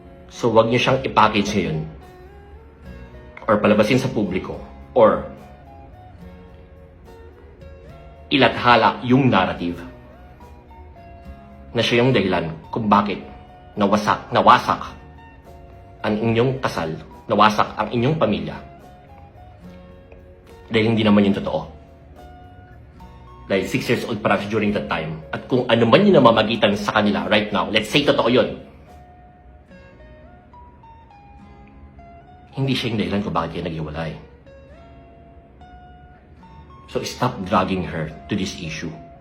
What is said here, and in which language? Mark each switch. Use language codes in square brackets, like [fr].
[tl] So wag niyo siyang i-package ngayon or palabasin sa publiko or ilathala yung narrative na siya yung dahilan kung bakit nawasak ang inyong kasal, nawasak ang inyong pamilya. Dahil hindi naman yung totoo. Dahil 6 years old pa siya [en] during that time. [tl] At kung ano man yung namamagitan sa kanila [en] right now, let's say [tl] totoo yun. Hindi siya yung dahilan kung bakit kayo naghiwalay. [en] So stop dragging her to this issue.